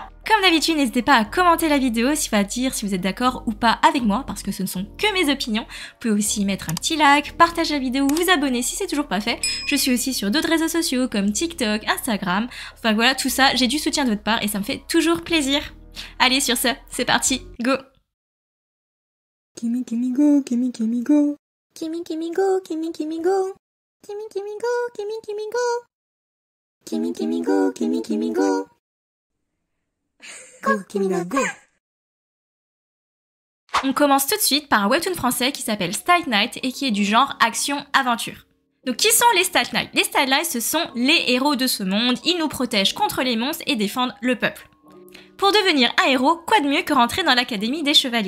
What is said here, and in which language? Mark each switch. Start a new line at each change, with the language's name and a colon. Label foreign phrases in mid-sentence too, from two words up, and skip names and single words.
French: Comme d'habitude, n'hésitez pas à commenter la vidéo si vous dire si vous êtes d'accord ou pas avec moi, parce que ce ne sont que mes opinions. Vous pouvez aussi mettre un petit like, partager la vidéo, vous abonner si c'est toujours pas fait. Je suis aussi sur d'autres réseaux sociaux comme TikTok, Instagram. Enfin voilà, tout ça, j'ai du soutien de votre part et ça me fait toujours plaisir. Allez, sur ce, c'est parti, go! Kimi Kimi go, Kimi Kimi go. Kimi Kimi go, Kimi Kimi go. Kimi Kimi go, Kimi Kimi go. Kimi Kimi go, Kimi Kimi go. Go, Kimi ga go. On commence tout de suite par un webtoon français qui s'appelle Stealth Knight et qui est du genre action-aventure. Donc qui sont les Stealth Knights? Les Stealth Knights, ce sont les héros de ce monde, ils nous protègent contre les monstres et défendent le peuple. Pour devenir un héros, quoi de mieux que rentrer dans l'académie des chevaliers?